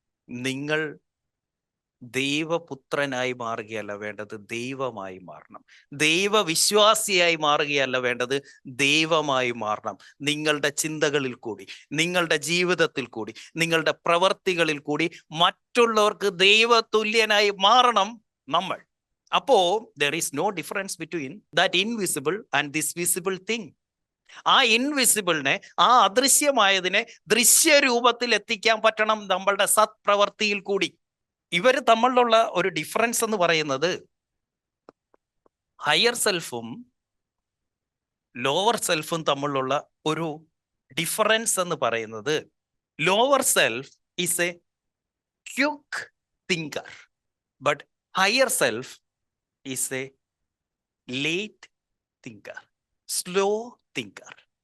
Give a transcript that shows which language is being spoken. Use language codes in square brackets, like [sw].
[ml] നിങ്ങൾ ദൈവപുത്രനായി മാറുകയല്ല വേണ്ടത്, ദൈവമായി മാറണം. ദൈവവിശ്വാസിയായി മാറുകയല്ല വേണ്ടത്, ദൈവമായി മാറണം. നിങ്ങളുടെ ചിന്തകളിൽ കൂടി, നിങ്ങളുടെ ജീവിതത്തിൽ കൂടി, നിങ്ങളുടെ പ്രവർത്തികളിൽ കൂടി മറ്റുള്ളവർക്ക് ദൈവതുല്യനായി മാറണം നമ്മൾ. [en] അപ്പോ there is no difference between that invisible and this visible thing. [ml] ആ ഇൻവിസിബിളിനെ, ആ അദൃശ്യമായതിനെ ദൃശ്യരൂപത്തിൽ എത്തിക്കാൻ പറ്റണം നമ്മളുടെ സത്പ്രവർത്തിയിൽ കൂടി. ഇവർ തമ്മിലുള്ള ഒരു ഡിഫറൻസ് എന്ന് പറയുന്നത്, ഹയർ സെൽഫും ലോവർ സെൽഫും തമ്മിലുള്ള ഒരു ഡിഫറൻസ് എന്ന് പറയുന്നത്, [en] Lower self is a quick thinker, but higher self is a late thinker, slow thinker.